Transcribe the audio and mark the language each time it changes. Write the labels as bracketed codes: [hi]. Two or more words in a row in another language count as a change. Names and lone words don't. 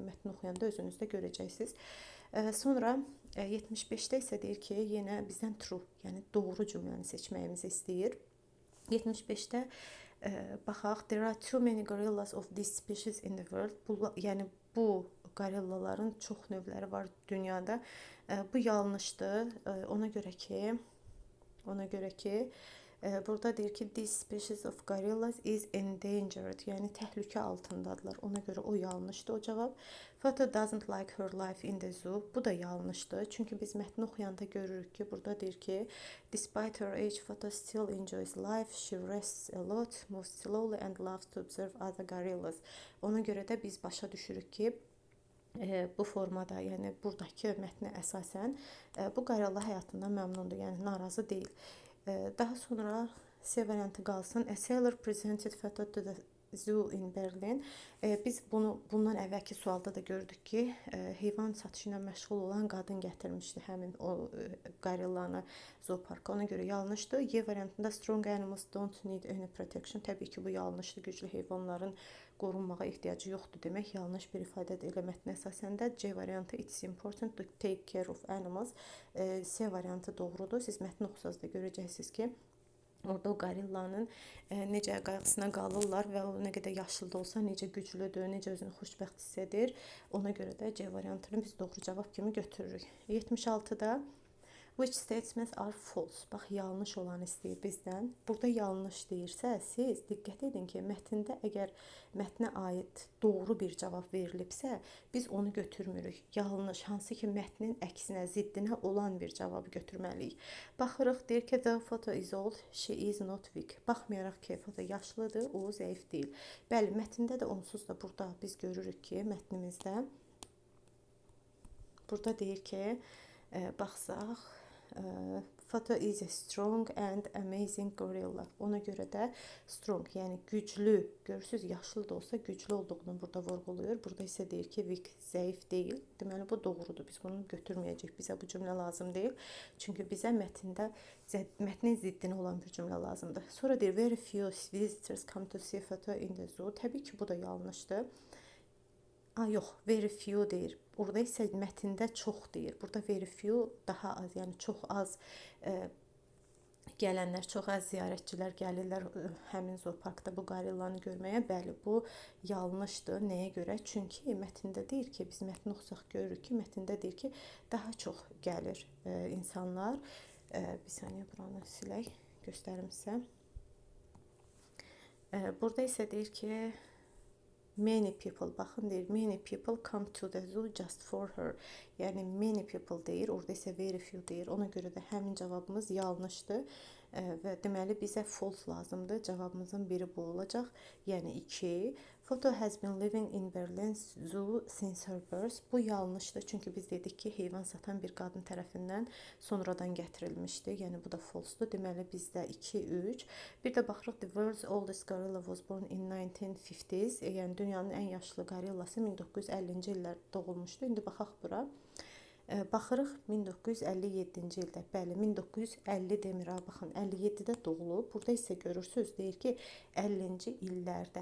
[az] Mətni oxuyanda özünüzdə görəcəksiniz. Sonra 75-də isə deyir ki, yenə bizdən true, yəni doğru cümləni seçməyimizi istəyir. 75-də baxaq, [en] there are too many gorillas of this species in the world. [az] Yəni bu qorillaların çox növləri var dünyada. Bu yanlışdır. Ona görə ki, burada deyir ki, [en] this species of gorillas is endangered. [az] Yəni təhlükə altındadılar. Ona görə o yanlışdır o cavab. [en] Fato doesn't like her life in the zoo. [az] Bu da yanlışdır. Çünki biz mətni oxuyanda görürük ki, burada deyir ki, [en] despite her age, Fato still enjoys life. She rests a lot, moves slowly and loves to observe other gorillas. [az] Ona görə də biz başa düşürük ki, bu formada, yəni buradakı mətnə əsasən bu qorilla həyatından məmnundur, yəni narazı deyil. Daha sonra C variantı qalsın. [en] A sailor presented Fato to the zoo in Berlin. [az] Biz bundan əvvəlki sualda da gördük ki, heyvan satışı ilə məşğul olan qadın gətirmişdi həmin o qorillanı zooparka. Ona görə yanlışdır. Y variantında [en] strong animals don't need any protection. [az] Təbii ki, bu yanlışdır. Güclü heyvanların qorunmağa ehtiyacı yoxdur demək yanlış bir ifadədir. Elə mətnə əsasən də C variantı [en] it's important to take care of animals. [az] C variantı doğrudur. Siz mətni oxusanız da görəcəksiniz ki, orada o qorillanın necə qayğısına qalırlar və o nə qədər yaşlı da olsa, necə güclüdür, necə özünü xoşbəxt hiss edir. Ona görə də C variantını biz doğru cavab kimi götürürük. [en] 76-da Which statements are false? [az] Bax, yanlış olan istəyir bizdən. Burada yanlış deyirsə, siz diqqət edin ki, mətndə əgər mətnə aid doğru bir cavab verilibsə, biz onu götürmürük. Yanlış, hansı ki mətnin əksinə, ziddinə olan bir cavabı götürməliyik. Baxırıq, deyir ki, [en] the photo is old, she is not weak. [az] Baxmayaraq ki, foto yaşlıdır, o zəif deyil. Bəli, mətndə də onsuz da burada biz görürük ki, mətnimizdə burada deyir ki, baxsaq, [en] photo is a strong and amazing gorilla. [az] Ona görə də strong, yəni güclü, görürsüz, yaşlı da olsa güclü olduğunu burada vurğulayır. Burada isə deyir ki, weak, zəif deyil. Deməli, bu doğrudur. Biz bunu götürməyəcək. Bizə bu cümlə lazım deyil. Çünki bizə mətndə mətnin ziddinə olan bir cümlə lazımdır. Sonra deyir, [en] very few visitors come to see photo in the zoo. [az] Təbii ki, bu da yanlışdır. Yox, [en] very few [az] deyir. Orada isə mətndə çox deyir. Burada [en] very few [az] daha az, yəni çox az gələnlər, çox az ziyarətçilər gəlirlər həmin zooparkda bu qorillanı görməyə. Bəli, bu yanlışdır. Nəyə görə? Çünki mətndə deyir ki, biz mətni oxusaq görürük ki, mətndə deyir ki, daha çox gəlir insanlar. Bir saniyə buranı silək, göstərim sizə. Burada isə deyir ki, [en] many people, [az] baxın deyir, [en] many people come to the zoo just for her. [az] Yəni [en] many people [az] deyir, orada isə [en] very few [az] deyir. Ona görə də həmin cavabımız yanlışdır. Və deməli bizə false lazımdır. Cavabımızın biri bu olacaq. Yəni 2. [en] Photo has been living in Berlin zoo since her birth. [az] Bu yanlışdır. Çünki biz dedik ki, heyvan satan bir qadın tərəfindən sonradan gətirilmişdi. Yəni bu da false'dur. Deməli bizdə 2, 3. Bir də baxırıq, [en] the world's oldest gorilla was born in 1950s. [az] Yəni dünyanın ən yaşlı gorillası 1950-ci illərdə doğulmuşdu. İndi baxaq bura. Baxırıq 1957-ci ildə. Bəli, 1950 demir, baxın 57-də doğulub. Burada isə görürsüz, deyir ki, 50-ci illərdə.